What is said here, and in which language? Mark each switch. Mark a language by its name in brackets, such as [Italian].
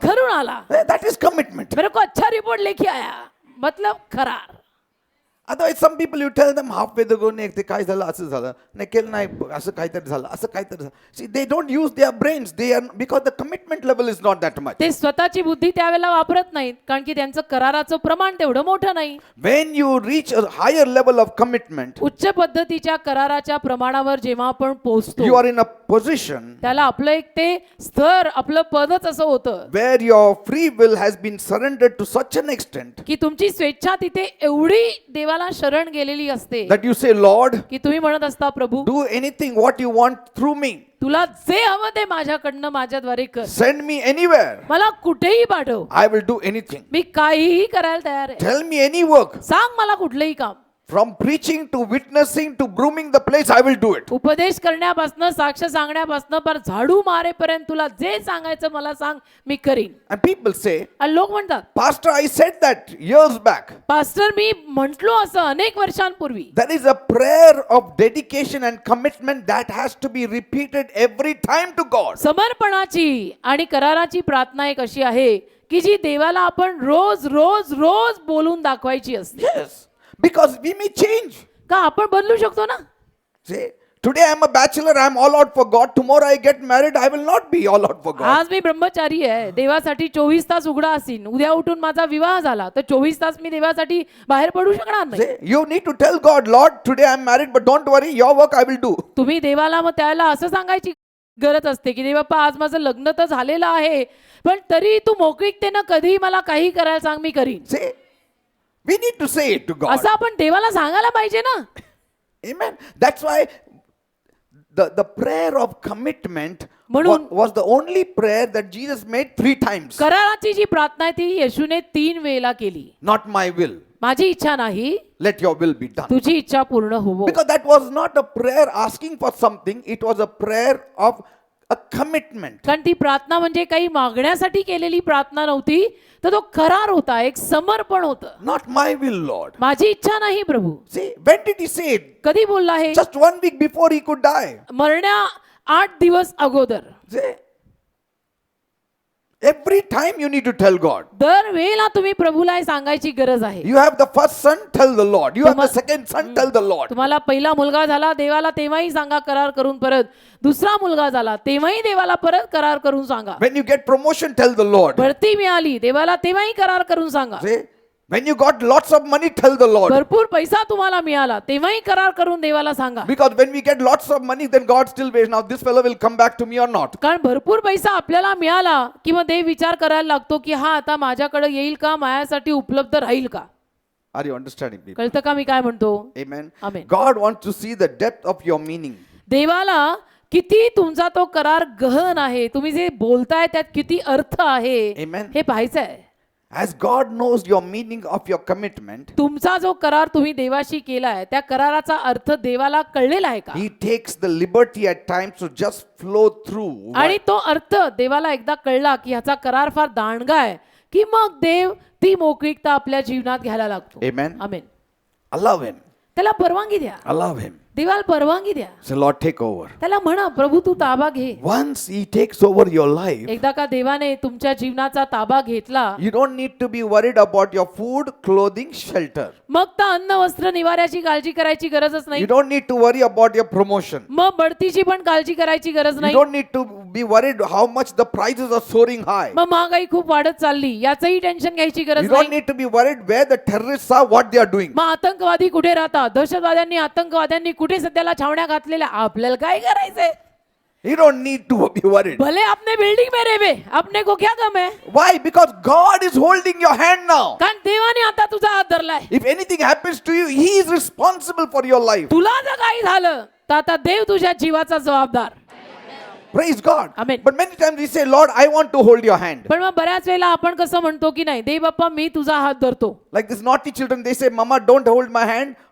[Marathi] खरून आला. [English] That is commitment. [Hindi] मेरे को अच्छा रिपोर्ट लेके आया, मतलब करार. [English] Otherwise, some people you tell them halfway they go, [Marathi] नाही ते काय झालं, असं झालं, नाही केलं नाही, असं काहीतरी झालं, असं काहीतरी झालं. [English] See, they don't use their brains. They are, because the commitment level is not that much. [Marathi] ते स्वतःची बुद्धी त्यावेळेला वापरत नाहीत कारण की त्यांचं कराराचं प्रमाण तेवढं मोठं नाही. [English] When you reach a higher level of commitment, [Marathi] उच्च पद्धतीच्या कराराच्या प्रमाणावर जेव्हा आपण [English] you [Marathi] पोहोचतो [English] are in a position [Marathi] त्याला आपलं एक ते स्तर, आपलं पदच असं होतं [English] where your free will has been surrendered to such an extent [Marathi] की तुमची स्वेच्छा तिथे एवढी देवाला शरण गेलेली असते [English] that you say, Lord, [Marathi] की तुम्ही म्हणत असता, प्रभू [English] do anything what you want through me. [Marathi] तुला जे हवं ते माझ्याकडनं माझ्याद्वारे कर. [English] Send me anywhere. [Marathi] मला कुठेही पाठव, [English] I will do anything. [Marathi] मी काहीही करायला तयार आहे. [English] Tell me any work. [Marathi] सांग मला कुठलंही काम. [English] From preaching to witnessing to brooming the place, I will do it. [Marathi] उपदेश करण्यापासून, साक्ष सांगण्यापासून, पर झाडू मारेपर्यंत तुला जे सांगायचं मला सांग, मी करीन. [English] And people say, [Marathi] आणि लोक म्हणतात, [English] Pastor, I said that years back. [Marathi] Pastor मी म्हंटलो असं अनेक वर्षांपूर्वी. [English] There is a prayer of dedication and commitment that has to be repeated every time to God. [Marathi] समर्पणाची आणि कराराची प्रार्थना एक अशी आहे की जी देवाला आपण रोज रोज रोज बोलून दाखवायची असते. [English] Yes. Because we may change. [Marathi] का आपण बदलू शकतो ना. [English] Say, today I am a bachelor, I am all out for God. Tomorrow I get married, I will not be all out for God. [Marathi] आज मी ब्रह्मचारी आहे, देवासाठी 24 तास उघडा असीन. उद्या उठून माझा विवाह झाला तर 24 तास मी देवासाठी बाहेर पडू शकणार नाही. [English] Say, you need to tell God, Lord, today I am married, but don't worry, your work I will do. [Marathi] तुम्ही देवाला मग त्याला असं सांगायची गरज असते की देवप्पा आज माझं लग्न तर झालेलं आहे, पण तरी तू मोकळीकतेनं कधीही मला काही करायला सांग, मी करीन. [English] Say, we need to say it to God. [Marathi] असं आपण देवाला सांगायला पाहिजे ना. [English] Amen. That's why the prayer of commitment [Marathi] म्हणून [English] was the only prayer that Jesus made 3 times. [Marathi] कराराची जी प्रार्थना आहे ती येशूने 3 वेळेला केली. [English] Not my will. [Marathi] माझी इच्छा नाही, [English] Let your will be done. [Marathi] तुझी इच्छा पूर्ण होवो. [English] Because that was not a prayer asking for something, it was a prayer of a commitment. [Marathi] कारण ती प्रार्थना म्हणजे काही मागण्यासाठी केलेली प्रार्थना नव्हती, तर तो करार होता, एक समर्पण होतं. [English] Not my will, Lord. [Marathi] माझी इच्छा नाही प्रभू. [English] See, when did he say it? [Marathi] कधी बोलला आहे? [English] Just 1 week before he could die. [Marathi] मरण्या 8 दिवस अगोदर. [English] See, every time you need to tell God. [Marathi] दर वेळेला तुम्ही प्रभूला हे सांगायची गरज आहे. [English] You have the first son, tell the Lord. You have the second son, tell the Lord. [Marathi] तुम्हाला पहिला मुलगा झाला देवाला तेव्हाही सांगा करार करून परत. दुसरा मुलगा झाला तेव्हाही देवाला परत करार करून सांगा. [English] When you get promotion, tell the Lord. [Marathi] भरती मिळाली देवाला तेव्हाही करार करून सांगा. [English] See, when you got lots of money, tell the Lord. [Marathi] भरपूर पैसा तुम्हाला मिळाला तेव्हाही करार करून देवाला सांगा. [English] Because when we get lots of money, then God still waits. Now this fellow will come back to me or not. [Marathi] कारण भरपूर पैसा आपल्याला मिळाला की मग देव विचार करायला लागतो की हा आता माझ्याकडे येईल का, माझ्यासाठी उपलब्ध राहील का. [English] Are you understanding me? [Marathi] कळतं का मी काय म्हणतो? [English] Amen. Amen. God wants to see the depth of your meaning. [Marathi] देवाला किती तुमचा तो करार गहन आहे, तुम्ही जे बोलताय त्यात किती अर्थ आहे [English] Amen. [Marathi] हे पाहायचं आहे. [English] As God knows your meaning of your commitment, [Marathi] तुमचा जो करार तुम्ही देवाशी केलाय त्या कराराचा अर्थ देवाला कळलेला आहे का. [English] He takes the liberty at times to just flow through. [Marathi] आणि तो अर्थ देवाला एकदा कळला की ह्याचा करार फार दांडगा आहे की मग देव ती मोकळीकता आपल्या जीवनात घ्यायला लागतो. [English] Amen. [Marathi] आमेन. [English] Allow Him. [Marathi] त्याला परवानगी द्या. [English] Allow Him. [Marathi] देवाला परवानगी द्या. [English] Say, Lord, take over. [Marathi] त्याला म्हणा प्रभू तू ताबा घे. [English] Once He takes over your life, [Marathi] एकदा का देवाने तुमच्या जीवनाचा ताबा घेतला [English] you don't need to be worried about your food, clothing, shelter. [Marathi] मग तर अन्न वस्त्र निवाऱ्याची काळजी करायची गरजच नाही. [English] You don't need to worry about your promotion. [Marathi] मग बढतीची पण काळजी करायची गरज [English] You [Marathi] नाही. [English] don't need to be worried how much the prices are soaring high. [Marathi] मग महागाई खूप वाढत चालली याचंही टेन्शन घ्यायची [English] You [Marathi] गरज [English] don't [Marathi] नाही. [English] need to be worried where the terrorists are, what they are doing. [Marathi] मग आतंकवादी कुठे राहतात, दहशतवाद्यांनी आतंकवाद्यांनी कुठे सध्याला छावण्या घातलेल्या, आपल्याला काय करायचंय. [English] You don't need to be worried. [Hindi] भले अपने बिल्डिंग में रहे अपने को क्या गम है? [English] Why? Because God is holding your hand now. [Marathi] कारण देवाने आता तुझा हात धरलाय. [English] If anything happens to you, He is responsible for your life. [Marathi] तुला जर काही झालं तर आता देव तुझ्या जीवाचा जबाबदार. [English] Praise God. Amen. But many times we say, Lord, I want to hold your hand. [Marathi] पण मग बऱ्याच वेळेला आपण कसं म्हणतो की नाही देव बाप्पा मी तुझा हात धरतो. [English] Like these naughty children, they say, Mama, don't hold my hand.